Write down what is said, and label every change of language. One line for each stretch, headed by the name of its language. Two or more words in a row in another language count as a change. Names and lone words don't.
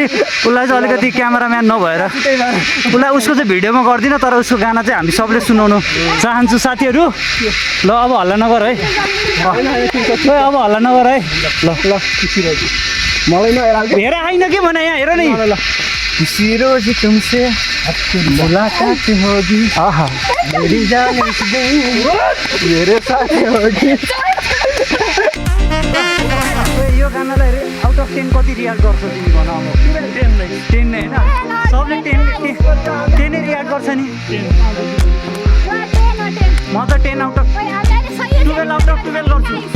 Nepali: उसलाई चाहिँ अलिकति क्यामेराम्यान नभएर उसलाई उसको चाहिँ भिडियोमा गर्दिनँ, तर उसको गाना चाहिँ हामी सबले सुनाउनु चाहन्छु साथीहरू। ल अब हल्ला नगर है, अब हल्ला नगर है। ल मलाई हेर आइन के भने यहाँ हेर नि।
Hindi: किसी रोज तुमसे मुलाकात होगी, आहा मेरी जान इस दिन मेरे साथ होगी।
Nepali: यो गानालाई
English: out of
Nepali: 10 कति रियाक्ट गर्छ तिमी भन? अब 10 नै होइन, सबले 10 नै रियाक्ट गर्छ नि। म त 10
English: out of
Nepali: 12
English: out of
Nepali: 12 गर्छु।